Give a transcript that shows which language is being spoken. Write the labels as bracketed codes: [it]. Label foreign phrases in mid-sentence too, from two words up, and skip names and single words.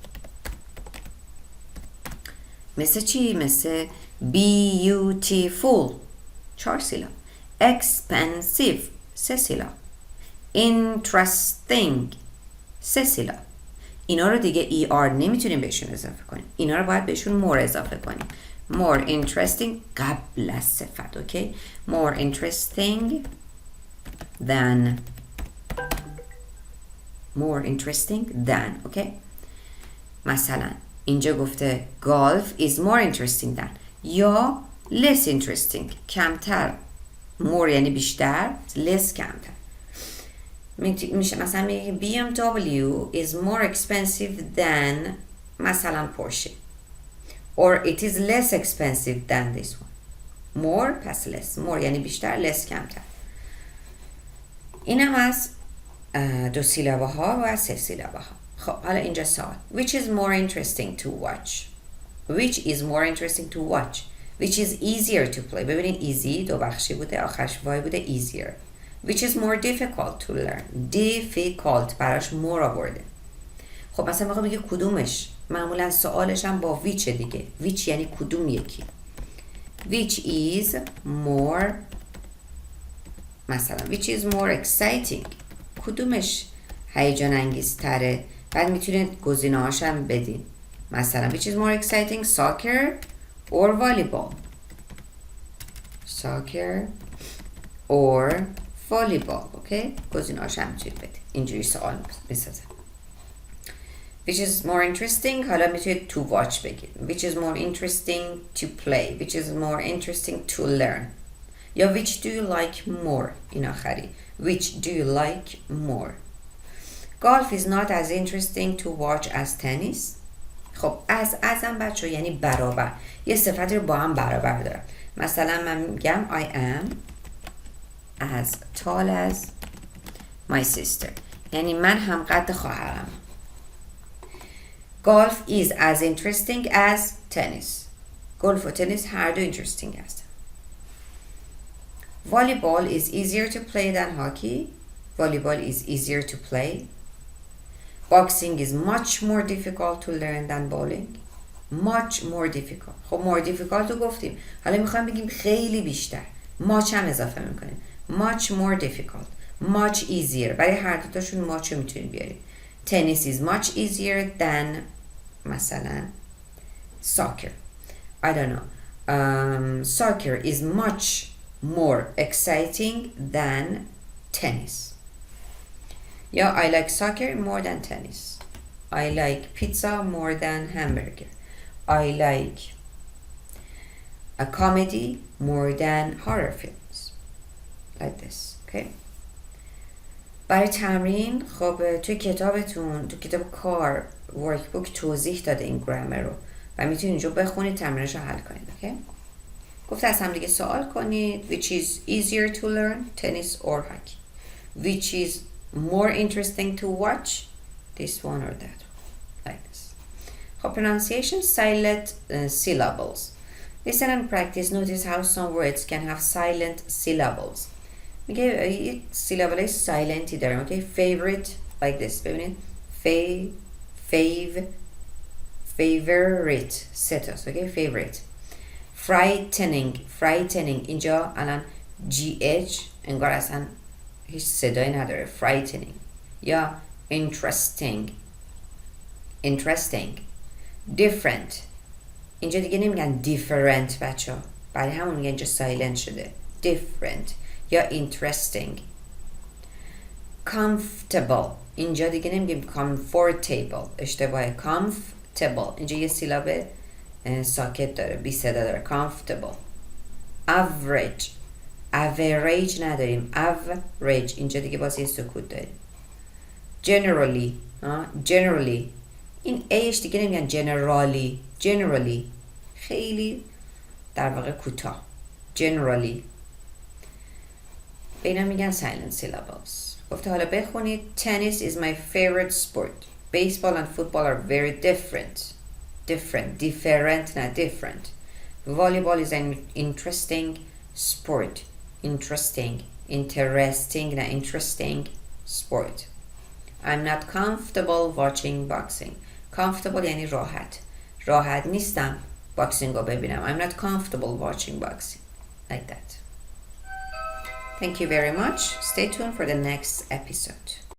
[fa] مثل چی؟ مثل beautiful 4 سیلاب، expensive 3 سیلاب، interesting 3 سیلاب. اینا رو دیگه er نمیتونیم بهشون اضافه کنیم. اینا رو باید بهشون more اضافه کنیم. [en] more interesting [fa] قبل از صفت. اوکی؟ [en] more interesting than more interesting than. [fa] اوکی؟ مثلا اینجا گفته [en] golf is more interesting than یا less interesting کمتر. more [fa] یعنی بیشتر، [en] less [fa] کمتر. میشه مثلا میگه [en] BMW is more expensive than مثلا Porsche or it is less expensive than this one. [fa] more پس less. more یعنی بیشتر، less کمتر. این هم از 2 سیلابه ها و 3 سیلابه ها. خب حالا اینجا سوال. [en] Which is more interesting to watch? Which is more interesting to watch? Which is easier to play? [fa] ببینید easy 2 بخشی بوده، آخرش وای بوده easier. [en] Which is more difficult to learn? [fa] difficult براش more آورده. خب مثلا میخوام بگه کدومش، معمولا سوالش هم با which دیگه. which یعنی کدوم یکی. [en] Which is more، مثلا which is more exciting، [fa] کدومش هیجان انگیز تره. بعد میتونید گزینه هاشم بدین، مثلا [en] which is more exciting soccer or volleyball. soccer or volleyball. [fa] اوکی، گزینه هاشم میتونید بدین. اینجوری سوال میسازه. [en] Which is more interesting، [fa] حالا میتونید [en] to watch [fa] بگید. [en] Which is more interesting to play. Which is more interesting to learn. یا which do you like more، [fa] این آخری. [en] Which do you like more. Golf is not as interesting to watch as tennis. [fa] خب ازم بچه یعنی برابر، یه صفتی رو با هم برابر دارم. مثلا من میگم [en] I am as tall as my sister، [fa] یعنی من هم قد خواهرم. [en] Golf is as interesting as tennis. [fa] گلف و تنیس هر دو interesting هستن. [en] Volleyball is easier to play than hockey. Volleyball is easier to play. Boxing is much more difficult to learn than bowling. Much more difficult. [fa] خب [en] more difficult [fa] رو گفتیم، حالا میخوایم بگیم خیلی بیشتر. much هم اضافه میکنیم. [en] much more difficult. much easier. [fa] برای هر دوتاشون much رو میتونید بیارید. [en] Tennis is much easier than مثلا soccer. I don't know. Soccer is much more exciting than tennis. Yeah, I like soccer more than tennis. I like pizza more than hamburger. I like a comedy more than horror films. Like this, okay? [fa] برای تمرین خب توی کتابتون، تو کتاب کار [en] work book [fa] توضیح داده این گرامر رو و میتونید اینجا بخونید، تمرینش رو حل کنید. اوکی؟ گفته از هم دیگه سوال کنید. [en] Which is easier to learn, tennis or hockey? Which is more interesting to watch, this one or that one, like this. خب pronunciation, silent syllables. Listen and practice. Notice how some words can have silent syllables. [fa] میگه یه سیلابل های سایلنتی دارم. اوکی، [en] favorite like this. [fa] ببینید favorite ستاست. اوکی، favorite. frightening اینجا الان gh انگار اصلا هیچ صدایی نداره. frightening. یا interesting. different اینجا دیگه نمیگن different بچه ها، برای همون میگن اینجا سایلنت شده. different. یا interesting. comfortable اینجا دیگه نمیگیم comfortable، اشتباهه. comfortable اینجا یه سیلاب ساکت داره، بی صدا داره. comfortable. average نداریم. average اینجا دیگه باز یه سکوت داریم. generally این ایش دیگه نمیگن generally خیلی در واقع کوتاه. generally به اینا میگن [en] silent syllables. [fa] گفته حالا بخونید. [en] tennis is my favorite sport. baseball and football are very different not different. volleyball is an interesting sport. interesting not interesting sport. I'm not comfortable watching boxing. [fa] comfortable یعنی راحت نیستم باکسینگ رو ببینم. [en] I'm not comfortable watching boxing, like that. Thank you very much. Stay tuned for the next episode.